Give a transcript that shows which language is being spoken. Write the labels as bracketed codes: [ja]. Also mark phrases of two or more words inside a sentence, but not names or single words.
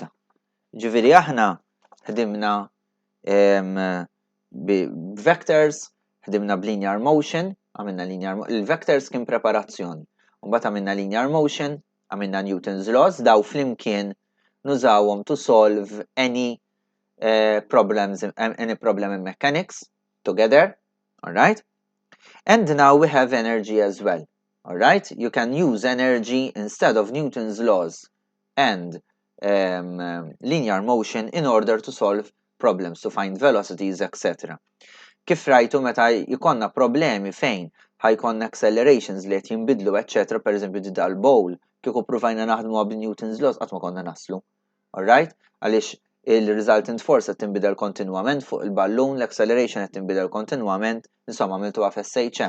[mt] Ġifieri aħna ħdimna vectors, ħdimna b' [en] linear motion, [mt] għamilna il-vectors kien preparazzjoni. Mbagħad għamilna [en] linear motion, [mt] għamilna Newton's laws, daw flimkien nużawhom [en] to solve any problem in mechanics together, alright? And now we have energy as well, alright? You can use energy instead of Newton's laws and linear motion in order to solve problems, to find velocities, etc. [mt] Kif rajtu meta jkollna problemi fejn ħajkonna accelerations li qed jinbidlu, etc. Per eżempju di dal-bowl, kieku provajna naħdmu b'Newton's laws qatt ma konna naslu. [en] Alright? [mt] Għaliex il- [en] resultant force [mt] qed tinbidel kontinwament fuq il-ballun, l-acceleration qed tinbidel kontinwament, insomma għamiltuha f'SHM.